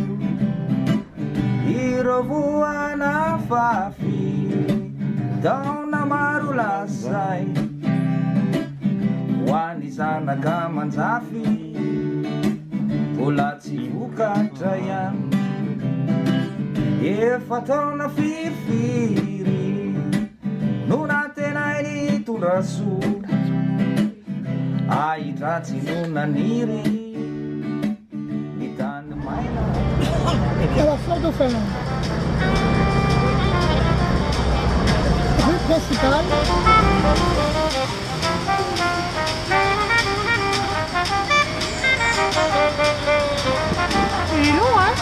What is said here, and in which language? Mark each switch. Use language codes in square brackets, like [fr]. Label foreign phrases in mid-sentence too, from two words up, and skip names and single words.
[mg] irovoana fafy taona maro lazay hoany zanaka manjafy mbola tsy vokatra ihany efa taona firifiry no natenainy tondrasoa ahidratsy no naniry ny tany maina [fr] À la Fort Dauphin. Rue principale. Il est long, hein?